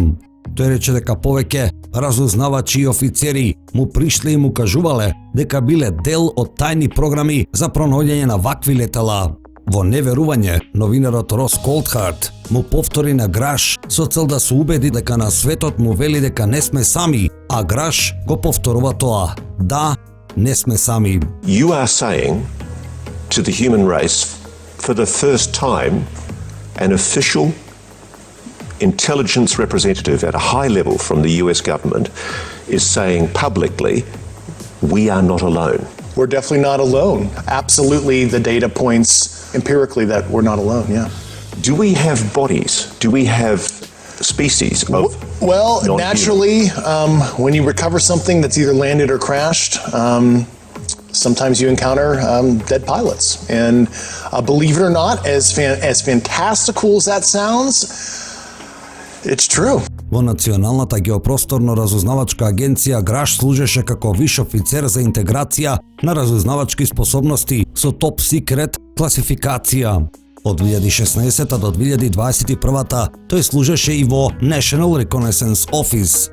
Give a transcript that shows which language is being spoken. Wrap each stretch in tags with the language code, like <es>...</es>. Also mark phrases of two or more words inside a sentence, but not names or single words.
<mk>Тој рече дека повеќе разузнавачи и офицери му пришле и му кажувале дека биле дел од тајни програми за пронаоѓање на вакви летала. Во неверување, новинарот Рос Колдхарт му повтори на Граш со цел да се убеди дека на светот му вели дека не сме сами, а Граш го повторува тоа. Да, не сме сами.</mk> <en>You are saying to the human race for the first time an official intelligence representative at a high level from the US government is saying publicly we are not alone. We're definitely not alone. Absolutely, the data points empirically that we're not alone, yeah. Do we have bodies? Do we have species of Well, naturally, when you recover something that's either landed or crashed, sometimes you encounter dead pilots. And believe it or not, as fantastical as that sounds, it's true.</en> <mk>Во Националната геопросторно разузнавачка агенција Граш служеше како виш офицер за интеграција на разузнавачки способности со топ секрет класификација. Од 2016 до 2021 тој служеше и во National Reconnaissance Office.</mk>